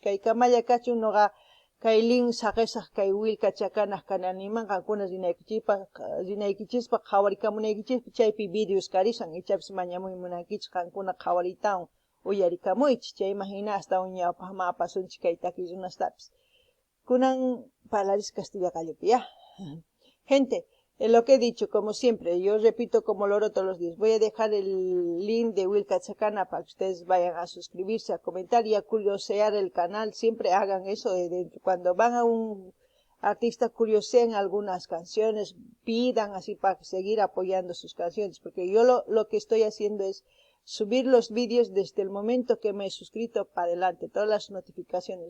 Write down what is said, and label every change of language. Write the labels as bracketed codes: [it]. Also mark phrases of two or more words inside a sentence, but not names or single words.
[qu] Kay kamalla kachun noqa kay lin saqesaq kay Wilka Chakanaq kananimanqa rinaykichikpa qhawarikamunaykichispa chaypi videos karishan, ichapis mañamuy munankichis qankuna qhawaritawan uyarikamuychis, chayman hina hasta ñawpaqman apasunchis kay takiy runastapis. Kunan parlaris Castilla Gallopi, [es] ¿ya? Gente, lo que he dicho, como siempre, yo repito como loro todos los días, voy a dejar el link de Wilka Chacana para que ustedes vayan a suscribirse, a comentar y a curiosear el canal. Siempre hagan eso, cuando van a un artista curioseen algunas canciones, pidan así para seguir apoyando sus canciones, porque yo lo que estoy haciendo es subir los vídeos desde el momento que me he suscrito para adelante, todas las notificaciones.